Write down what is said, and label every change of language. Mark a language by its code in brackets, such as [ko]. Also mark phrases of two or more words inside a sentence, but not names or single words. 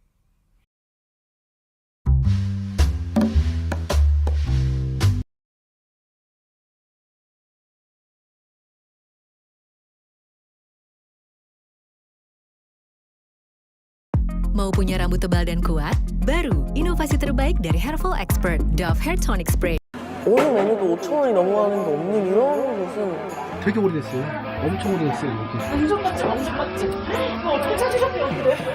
[id] Mau punya rambut tebal dan kuat? Baru, inovasi terbaik dari Hairfall Expert, Dove Hair Tonic Spray. [ko] 어느 메뉴도 5,000원이 넘어가는 게 없는 이런 곳은 되게 오래됐어요. 엄청 오래됐어요. 여기. 엄청 맛집, 엄청 맛집. 이거 어떻게 찾으셨대요, 그래?